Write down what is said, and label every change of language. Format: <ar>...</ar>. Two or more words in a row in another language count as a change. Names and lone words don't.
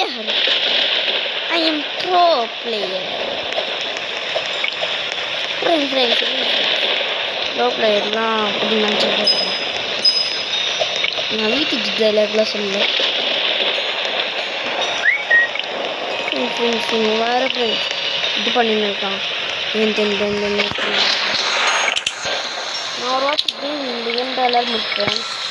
<en>I am pro player. Friends. Pro player lah.</en> <ms>Aku nanti coba.</ms> <ta>நான் வீட்டுக்கு டைலாக்லாம் சொல்லல. ஃப்ரெண்ட்ஸ் வேற ஃப்ரெண்ட்ஸ் இது பண்ணின்னு இருக்கான். நான் ஒரு வாட்டி இந்த</ta> <en>game dialog</en> <ta>முடிச்சேன்.</ta>